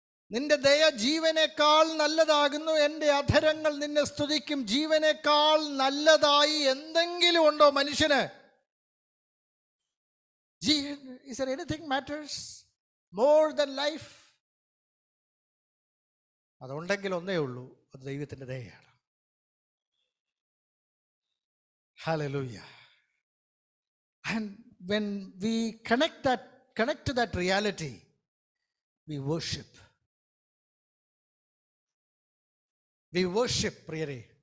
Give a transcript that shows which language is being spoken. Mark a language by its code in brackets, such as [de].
[ml] നിന്റെ ദയ ജീവനേക്കാൾ നല്ലതാകുന്നു, എൻ്റെ അധരങ്ങൾ നിന്നെ സ്തുതിക്കും. ജീവനേക്കാൾ നല്ലതായി എന്തെങ്കിലും ഉണ്ടോ മനുഷ്യന്? [en] Is there anything matters more than life? [ml] അതുണ്ടെങ്കിൽ ഒന്നേ ഉള്ളൂ, അത് ദൈവത്തിൻ്റെ ദയയാണ്. [en] Hallelujah. And when we connect to that reality, we worship. We worship, [ml] പ്രിയരെ.